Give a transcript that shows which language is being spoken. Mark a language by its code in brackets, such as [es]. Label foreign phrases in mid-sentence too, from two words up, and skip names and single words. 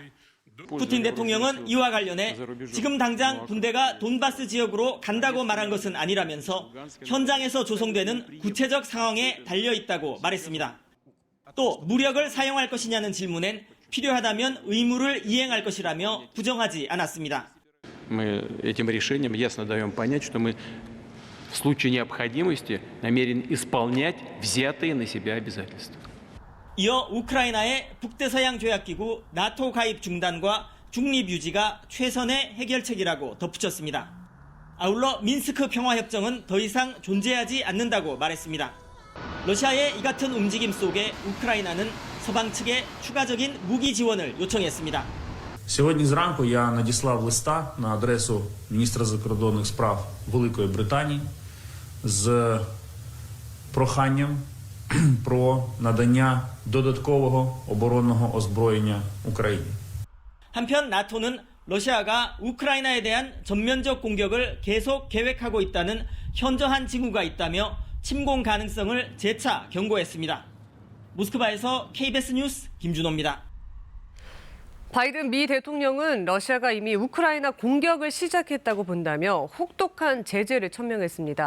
[ko] 푸틴 대통령은 이와 관련해 지금 당장 군대가 돈바스 지역으로 간다고 말한 것은 아니라면서 현장에서 조성되는 구체적 상황에 달려있다고 말했습니다. 또 무력을 사용할 것이냐는 질문엔 필요하다면 의무를 이행할 것이라며 부정하지 않았습니다. [ru] Мы этим решением ясно даем понять, что мы в случае необходимости намерены исполнять взятые на себя обязательства. [ko] 이어 우크라이나의 북대서양 조약기구 나토 가입 중단과 중립 유지가 최선의 해결책이라고 덧붙였습니다. 아울러 민스크 평화협정은 더 이상 존재하지 않는다고 말했습니다. 러시아의 이 같은 움직임 속에 우크라이나는 서방 측에 추가적인 무기 지원을 요청했습니다. [uk] Сьогодні зранку я надіслав листа на адресу міністра закордонних справ Великої Британії з проханням про надання додаткового оборонного озброєння Україні. [ko] 한편 나토는 러시아가 우크라이나에 대한 전면적 공격을 계속 계획하고 있다는 현저한 징후가 있다며 침공 가능성을 재차 경고했습니다. 모스크바에서 KBS 뉴스 김준호입니다. 바이든 미 대통령은 러시아가 이미 우크라이나 공격을 시작했다고 본다며 혹독한 제재를 천명했습니다.